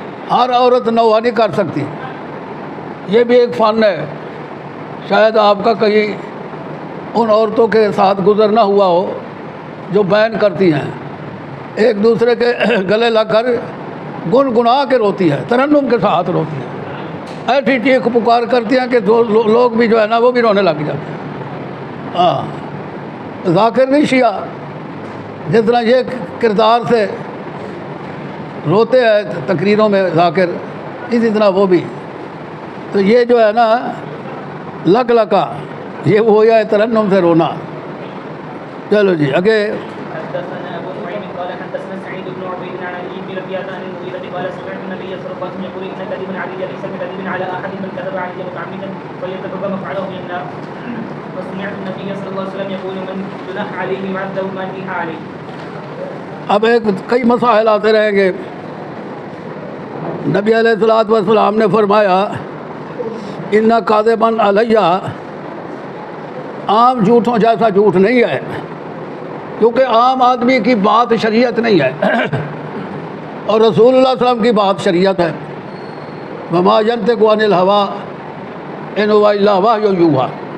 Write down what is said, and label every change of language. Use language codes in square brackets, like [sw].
[ur] ہر عورت نوحہ نہیں کر سکتی، یہ بھی ایک فن ہے۔ شاید آپ کا کہیں ان عورتوں کے ساتھ گزرنا ہوا ہو جو بیان کرتی ہیں، ایک دوسرے کے گلے لگ کر گنگنا کے روتی ہے، ترنم کے ساتھ روتی ہے، ایسی چیخ پکار کرتی ہیں کہ لوگ بھی جو ہے نا وہ بھی رونے لگ جاتے ہیں۔ ہاں ذاکر نہیں شیعہ، جس طرح یہ کردار سے روتے ہیں تقریروں میں ذاکر، اسی طرح وہ بھی۔ تو یہ جو ہے نا لک لکا، یہ وہ ہے ترنم سے رونا۔ چلو جی آگے۔ [ar] حدثنا ابو نعيم قال حدثنا سعيد بن عبيد عن علي بن ربيعة عن المغيرة قال سمعت النبي صلى الله عليه وسلم يقول ان كذبا علي ليس بكذب على احد من كذب علي متعمدا فليتبوأ مقعده من النار، وسمعت النبي صلى الله عليه وسلم يقول من جنح عليه يعذب ما جنح عليه۔ [ur] اب ایک کئی مسائل آتے رہیں گے۔ نبی علیہ الصلوۃ والسلام نے فرمایا [ar] ان کاذبا علیہ، [ur] عام جھوٹوں جیسا جھوٹ نہیں ہے، کیونکہ عام آدمی کی بات شریعت نہیں ہے اور رسول اللہ صلی اللہ علیہ وسلم کی بات شریعت ہے۔ [ar] وما ینطق عن الہویٰ ان هو الا وحی یوحیٰ۔